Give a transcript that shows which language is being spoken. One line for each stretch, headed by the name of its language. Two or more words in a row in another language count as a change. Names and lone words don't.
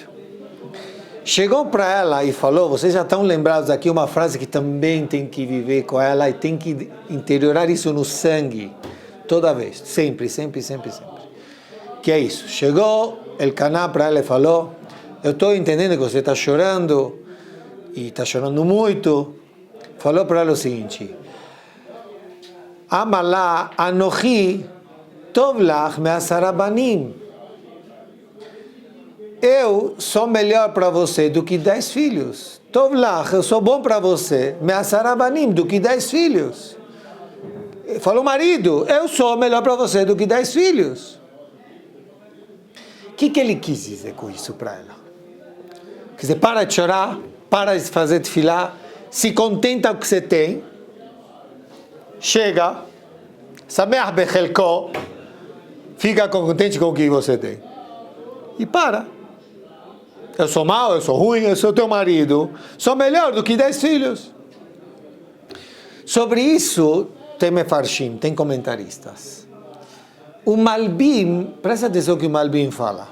Portuguese: Chegou para ela e falou, vocês já estão lembrados aqui, uma frase que também tem que viver com ela e tem que interiorar isso no sangue, toda vez, sempre. Que é isso? Chegou Elkanah para ela e falou, eu estou entendendo que você está chorando, e está chorando muito. Falou para ela o seguinte,
Hebrew: הלא אנכי טוב לך מעשרה בנים.
Portuguese: Eu sou melhor para você do que 10 filhos.
Hebrew: טוב לך,
Portuguese: eu sou bom para você,
Hebrew: מעשרה בנים,
Portuguese: do que 10 filhos. Falou marido, eu sou melhor para você do que 10 filhos. O que ele quis dizer com isso para ela? Quer dizer, para de chorar, para de fazer tefilá, se contenta com o que você tem, chega,
Hebrew: שמח בחלקו,
Portuguese: fica contente com o que você tem. E para. Eu sou mau, eu sou ruim, eu sou teu marido, sou melhor do que 10 filhos. Sobre isso, tem mefarshim, tem comentaristas. O Malbim, presta atenção que o Malbim fala.